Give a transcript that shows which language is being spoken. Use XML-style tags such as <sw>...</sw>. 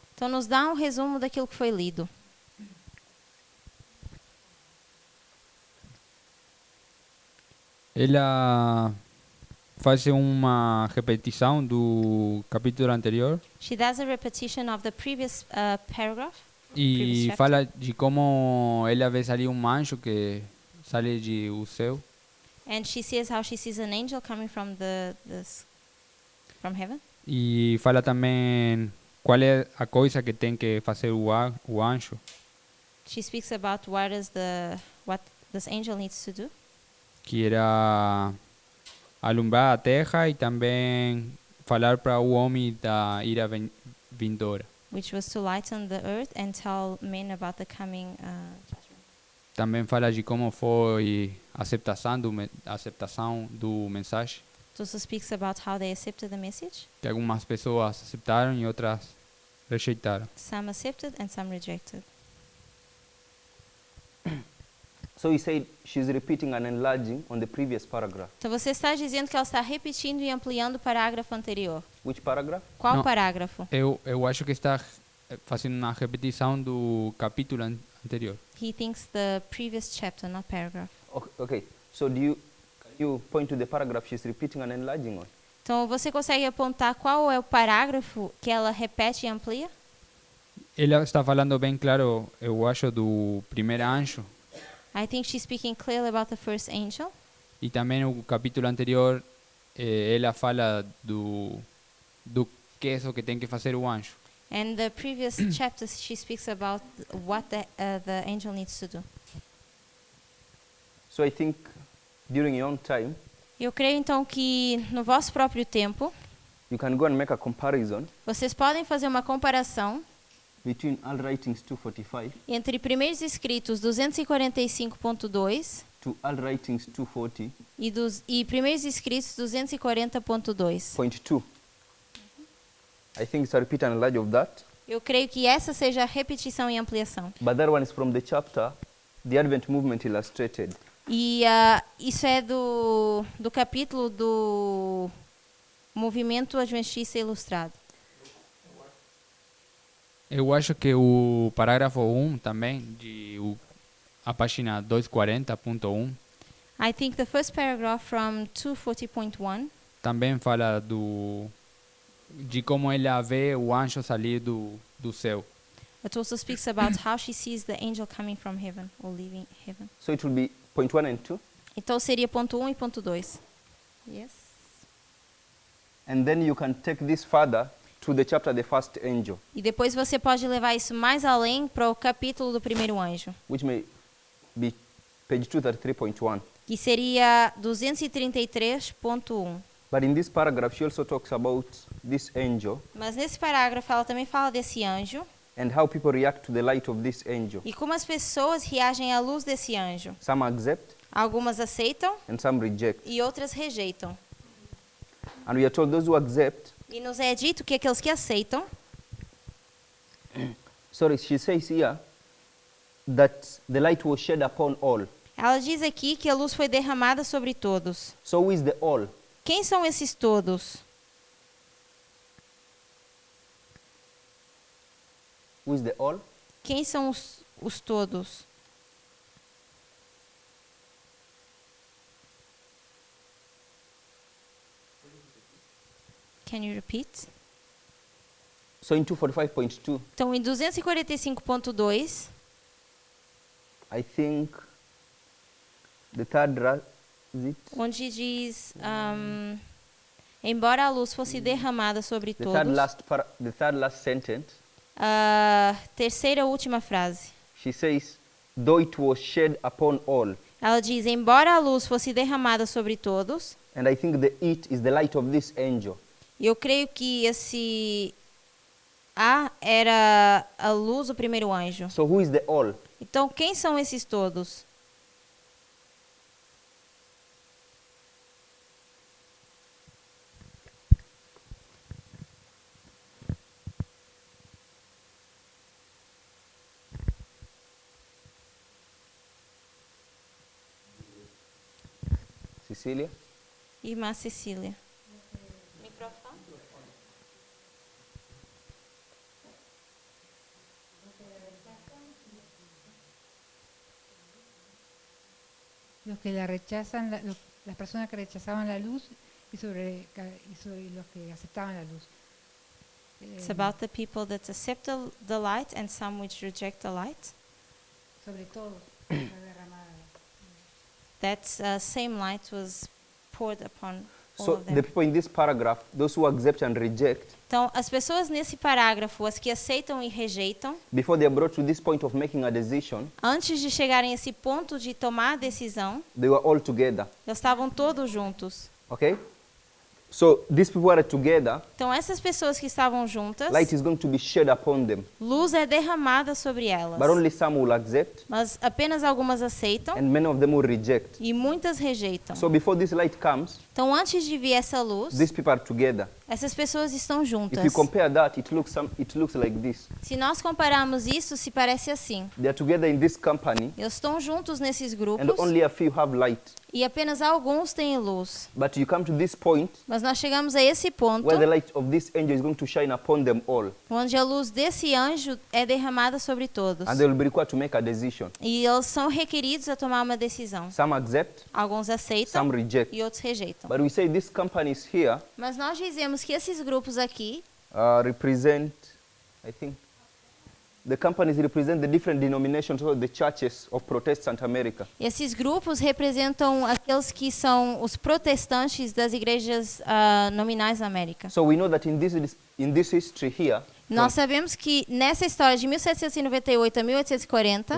<pt>Então, nos dá um resumo daquilo que foi lido. Ela faz uma repetição do capítulo anterior</pt> <en>She does a repetition of the previous paragraph.</en> <pt>e</pt> <en>Previous chapter.</en> <pt>fala de como ela vê sair anjo que sai do céu</pt> <en>And she sees how she sees an angel coming from from heaven.</en> <pt>e fala também qual é a coisa que tem que fazer o anjo,</pt> <en>She speaks about what this angel needs to do,</en> <pt>que era alumbrar a terra e também falar para o homem da ira vindoura.</pt> <en>which was to lighten the earth and tell men about the coming judgment.</en> <pt>Também fala de como foi a aceitação do mensagem,</pt> <en>It also speaks about how they accepted the message.</en> <pt>que algumas pessoas aceitaram e outras rejeitaram.</pt> <en>Some accepted and some rejected. So you said she's repeating and enlarging on the previous paragraph.</en> <pt>Então você está dizendo que ela está repetindo e ampliando o parágrafo anterior.</pt> <en>Which paragraph?</en> <pt>Qual Não. parágrafo? Eu acho que está fazendo uma repetição do capítulo anterior.</pt> <en>He thinks the previous chapter, not paragraph. Okay. So can you point to the paragraph she's repeating and enlarging on?</en> <pt>Então você consegue apontar qual é o parágrafo que ela repete e amplia? Ela está falando bem claro, eu acho, do primeiro anjo.</pt> <en>I think she's speaking clearly about the first angel.</en> <pt>E também no capítulo anterior, ela fala do que é isso que tem que fazer o anjo.</pt> <en>And the previous chapters she speaks about what the angel needs to do. So I think during your own time,</en> <pt>Eu creio então que no vosso próprio tempo,</pt> <en>you can go and make a comparison</en> <pt>vocês podem fazer uma comparação</pt> <en>between All Writings 245</en> <pt>entre primeiros escritos 245.2</pt> <en>to All Writings 240.2.</en> <pt>e primeiros escritos 240.2.</pt> <en>I think it's a repeat and enlarge of that.</en> <pt>Eu creio que essa seja a repetição e ampliação.</pt> <en>But that one is from the chapter, The Advent Movement Illustrated.</en> <pt>E isso é do capítulo do Movimento Adventista Ilustrado. Eu acho que o parágrafo 1 também, a página 240.1,</pt> <en>I think the first paragraph from 240.1</en> <pt>também fala de como ela vê o anjo sair do céu.</pt> <en>it also speaks about how she sees the angel coming from heaven or leaving heaven. So it will be point 1 and 2.</en> <pt>Então seria ponto 1 e ponto 2.</pt> <en>Yes. And then you can take this further to the chapter, The First Angel,</en> <pt>E depois você pode levar isso mais além para o capítulo do primeiro anjo,</pt> <en>which may be page 233.1.</en> <pt>que seria 233.1.</pt> <en>But in this paragraph, she also talks about this angel</en> <pt>Mas nesse parágrafo ela também fala desse anjo</pt> <en>and how people react to the light of this angel.</en> <pt>e como as pessoas reagem à luz desse anjo.</pt> <en>Some accept</en> <pt>Algumas aceitam</pt> <en>and some reject.</en> <pt>e outras rejeitam.</pt> <en>And we are told those who accept,</en> <pt>E nos é dito que aqueles que aceitam,</pt> <en>she says here that the light was shed upon all.</en> <pt>ela diz aqui que a luz foi derramada sobre todos.</pt> <en>So who is the all?</en> <pt>Quem são esses todos?</pt> <en>Who is the all?</en> <pt>Quem são os todos?</pt> <en>Can you repeat? So in 245.2,</en> <pt>Então, em 245.2,</pt> <en>I think the third is it?</en> <pt>onde diz, embora a luz fosse derramada sobre</pt> <en>The third</en> <pt>todos,</pt> <en>last sentence,</en> <pt>a terceira e última frase.</pt> <en>she says, though it was shed upon all.</en> <pt>Ela diz, embora a luz fosse derramada sobre todos,</pt> <en>And I think the it is the light of this angel.</en> <pt>e eu creio que esse A era a luz do primeiro anjo.</pt> <en>So who is the all?</en> <pt>Então, quem são esses todos?</pt> <en>Cecilia?</en> <pt>Irmã Cecília. Microfone?</pt> <es>Los que la rechazan, las personas que rechazaban la luz y sobre los que aceptaban la luz.</es> <en>It's about the people that accept the light and some which reject the light.</en> <es>Sobre todo, fue derramada.</es> <en>That same light was poured upon all So of them. the people in this paragraph, those who accept and reject,</en> <pt>Então, as pessoas nesse parágrafo, as que aceitam e rejeitam,</pt> <en>before they are brought to this point of making a decision,</en> <pt>antes de chegarem a esse ponto de tomar a decisão,</pt> <en>they were all together.</en> <pt>eles estavam todos juntos.</pt> <en>Okay? So these people are together,</en> <pt>Então, essas pessoas que estavam juntas,</pt> <en>light is going to be shed upon them.</en> <pt>luz é derramada sobre elas.</pt> <en>But only some will accept</en> <pt>Mas apenas algumas aceitam</pt> <en>and many of them will reject.</en> <pt>e muitas rejeitam.</pt> <en>So before this light comes,</en> <pt>Então, antes de vir essa luz,</pt> <en>these people are together.</en> <pt>essas pessoas estão</pt> <en>If</en> <pt>juntas.</pt> <en>you compare that, it looks like this.</en> <pt>Se nós compararmos isso, se parece assim.</pt> <en>They are together in this company,</en> <pt>Eles estão juntos nesses</pt> <en>and</en> <pt>grupos</pt> <en>only a few have light.</en> <pt>e apenas alguns têm luz.</pt> <en>But you come to this point</en> <pt>Mas nós chegamos a esse ponto</pt> <en>where the light of this angel is going to shine upon them all,</en> <pt>onde a luz desse anjo é derramada sobre todos.</pt> <en>and they will be required to make a decision.</en> <pt>E eles são requeridos a tomar uma decisão.</pt> <en>Some accept,</en> <pt>Alguns aceitam</pt> <en>some reject.</en> <pt>e outros rejeitam.</pt> <en>But we say these companies here</en> <pt>Mas nós dizemos que esses grupos aqui,</pt> <en>represent, I think, the companies represent the different denominations of the churches of Protestant America.</en> <pt>esses grupos representam aqueles que são os protestantes das igrejas nominais da América.</pt> <en>So we know that in this history here,</en> <pt>Nós sabemos que nessa história de 1798 a 1840,</pt>